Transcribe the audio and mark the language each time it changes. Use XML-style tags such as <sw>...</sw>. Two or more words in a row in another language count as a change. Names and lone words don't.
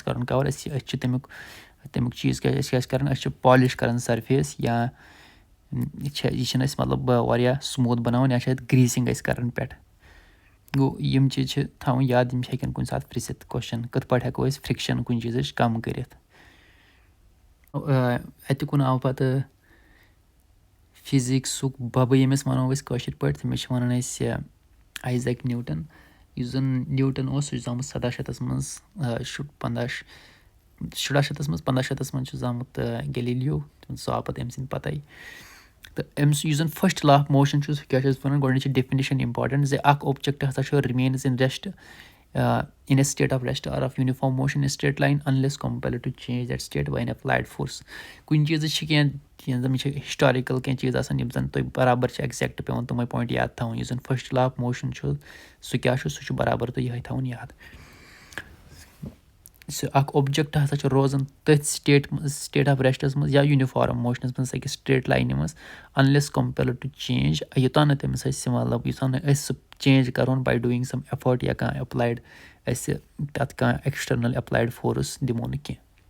<ks>کَرُن کَوَر أسۍ چھِ تَمیُک چیٖز کیٛاہ أسۍ کیٛاہ چھِ کَران أسۍ چھِ پالِش کَران سَرفیس یا یہِ چھِنہٕ أسۍ مطلب واریاہ سموٗتھ بَناوان یا چھِ اَتھ گرٛیٖسِنٛگ أسۍ کَران پٮ۪ٹھٕ گوٚو یِم چیٖز چھِ تھاوٕنۍ یاد یِم چھِ ہیٚکن کُنہِ ساتہٕ پِرٛژھِتھ کوسچن کِتھ پٲٹھۍ ہٮ۪کو أسۍ فرٛکشَن کُنہِ چیٖزٕچ کَم کٔرِتھ اَتیُکُن آو پَتہٕ فِزِکسُک بَبہٕ ییٚمِس وَنو أسۍ کٲشِر پٲٹھۍ تٔمِس چھِ وَنان أسۍ آیزیک نیوٗٹَن یُس زَن نیوٗٹَن اوس سُہ چھُ زامُت 1700 منٛز 1700 منٛز 1500 منٛز چھُ زامُت گیلیلیو سُہ آو پَتہٕ أمۍ سٕنٛدِ پَتَے تہٕ أمِس یُس زَن</ks> <en>first law of motion</en> <ks>چھُ سُہ کیٛاہ چھِ أسۍ وَنان گۄڈٕنِچ چھِ</ks> <en>definition important</en> <ks>زِ اَکھ اوبجَکٹ ہَسا چھُ رِمینٕز</ks> <en>in rest in a state of rest or of uniform motion in straight line unless compelled to change that state by an applied force</en> <ks>کُنہِ چیٖزٕچ چھِ کینٛہہ زَن چھِ ہِسٹارِکَل کینٛہہ چیٖز آسان یِم زَن تۄہہِ برابر چھِ ایٚگزیکٹ پٮ۪وان تٕمَے پویِنٛٹ یاد تھاوٕنۍ یُس زَن</ks> <en>first law of motion</en> <ks>چھُ سُہ کیٛاہ چھُ سُہ چھُ برابر تۄہہِ یِہوٚے تھاوُن یاد سُہ اَکھ اوٚبجَکٹ ہسا چھُ روزان تٔتھۍ</ks> <en>state of rest</en> <ks>منٛز یا</ks> <en>uniform motion</en> <ks>منٛز أکِس</ks> <en>straight line</en> <ks>منٛز</ks> <en>unless compelled to change</en> <ks>یوٚتانۍ نہٕ تٔمِس أسۍ مطلب یوٚتانۍ نہٕ أسۍ سُہ چینج کَرون</ks> <en>by doing some effort</en> <ks>یا کانٛہہ ایپلایڈ اَسہِ تَتھ کانٛہہ</ks> <en>external applied force</en> <ks>دِمو نہٕ کینٛہہ.</ks>